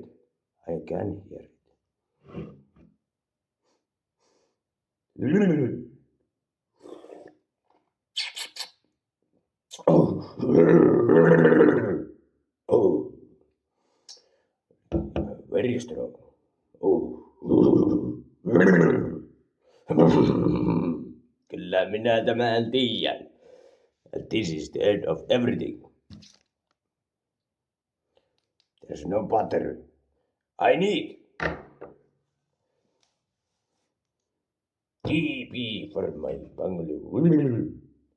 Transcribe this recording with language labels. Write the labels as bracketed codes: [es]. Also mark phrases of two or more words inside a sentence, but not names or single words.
[en] I can hear it. Oh, oh, very strong. [fi] Oh, kyllä minä tämän tiedän. [en] This is the end of everything. There's no butter. I need TP for my bungalow.